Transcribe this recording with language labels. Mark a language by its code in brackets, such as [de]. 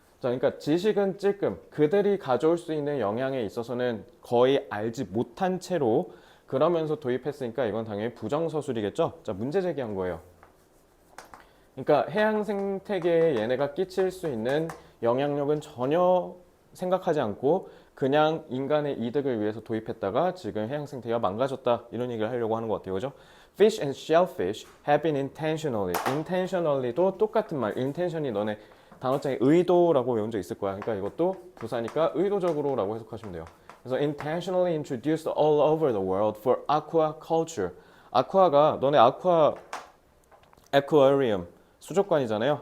[ko] 자, 그러니까 지식은 찔끔 그들이 가져올 수 있는 영향에 있어서는 거의 알지 못한 채로 그러면서 도입했으니까 이건 당연히 부정서술이겠죠. 자, 문제 제기한 거예요. 그러니까 해양 생태계에 얘네가 끼칠 수 있는 영향력은 전혀 생각하지 않고 그냥 인간의 이득을 위해서 도입했다가 지금 해양 생태계가 망가졌다 이런 얘기를 하려고 하는 것 같아요. 그죠? [en] Fish and shellfish have been intentionally. [ko] intentionally도 똑같은 말. intention이 너네 단어장에 의도라고 외운 적 있을 거야. 그러니까 이것도 부사니까 의도적으로라고 해석하시면 돼요. [en] 그래서 intentionally introduced all over the world for aquaculture. [ko] 아쿠아가 너네 아쿠아 aquarium 수족관이잖아요.